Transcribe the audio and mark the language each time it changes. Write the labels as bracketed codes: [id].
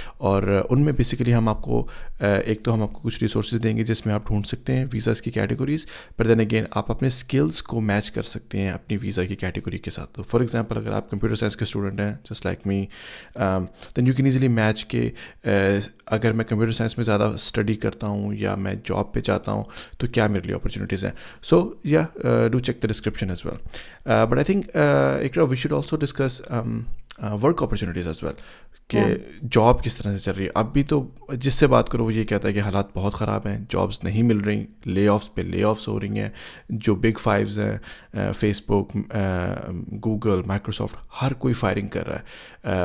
[ur] اور ان میں بیسیکلی ہم آپ کو ایک تو ہم آپ کو کچھ ریسورسز دیں گے جس میں آپ ڈھونڈ سکتے ہیں ویزاز کی کیٹیگریز, پر دین اگین آپ اپنے اسکلس کو میچ کر سکتے ہیں اپنی ویزا کی کیٹیگری کے ساتھ. تو [en] for example [ur] اگر آپ کمپیوٹر سائنس کے اسٹوڈنٹ ہیں [en] just like me, then you can easily match [ur] کہ اگر میں کمپیوٹر سائنس میں زیادہ اسٹڈی کرتا ہوں یا میں جاب پہ جاتا ہوں تو کیا میرے لیے اپرچونیٹیز ہیں. [en] So yeah do check the description as well. But I think Iqra we should also discuss work opportunities as well, [ur] کہ جاب کس طرح سے چل رہی ہے. اب بھی تو جس سے بات کرو وہ یہ کہتا ہے کہ حالات بہت خراب ہیں, جابس نہیں مل رہی, لے آفس پہ لے آفس ہو رہی ہیں. جو بگ فائیوز ہیں, فیس بک, گوگل, مائکروسافٹ, ہر کوئی فائرنگ کر رہا ہے.